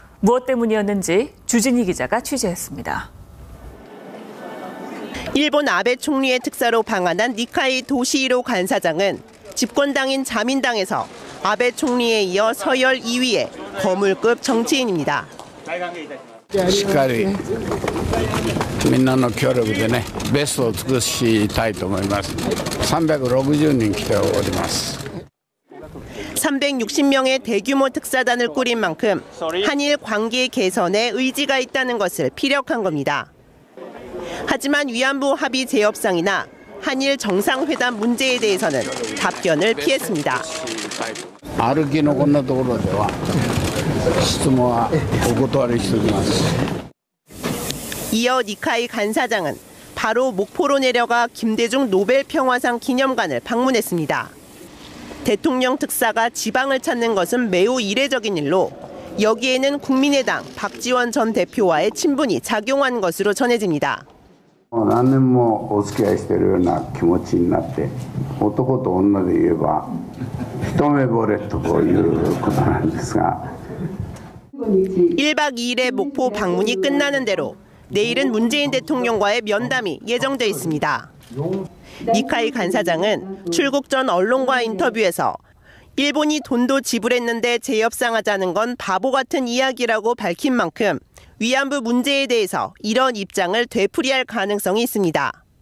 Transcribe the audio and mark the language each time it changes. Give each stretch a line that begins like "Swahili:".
Korean: 무엇 때문이었는지 주진희 기자가 취재했습니다. 일본 아베 총리의 특사로 방한한 니카이 도시히로 간사장은 집권당인 자민당에서 아베 총리에 이어 서열 2위의 거물급 정치인입니다.
Japanese: しっかりみんなの協力でね、ベストを尽くしたいと思います。 360人来ております。
Korean: 360명의 대규모 특사단을 꾸린 만큼 한일 관계 개선에 의지가 있다는 것을 피력한 겁니다. 하지만 위안부 합의 재협상이나 한일 정상회담 문제에 대해서는 답변을 피했습니다.
Japanese: 歩きのこんなところでは質問はお断りしておきます。
Korean: 이어 니카이 간사장은 바로 목포로 내려가 김대중 노벨 평화상 기념관을 방문했습니다. 대통령 특사가 지방을 찾는 것은 매우 이례적인 일로 여기에는 국민의당 박지원 전 대표와의 친분이 작용한 것으로 전해집니다.
Japanese: 何年もお付き合いしているような気持ちになって男と女で言えば一目惚れということなんですが
Korean: 1박 2일의 목포 방문이 끝나는 대로 내일은 문재인 대통령과의 면담이 예정돼 있습니다. 니카이 간사장은 출국 전 언론과 인터뷰에서 일본이 돈도 지불했는데 재협상하자는 건 바보 같은 이야기라고 밝힌 만큼 위안부 문제에 대해서 이런 입장을 되풀이할 가능성이 있습니다.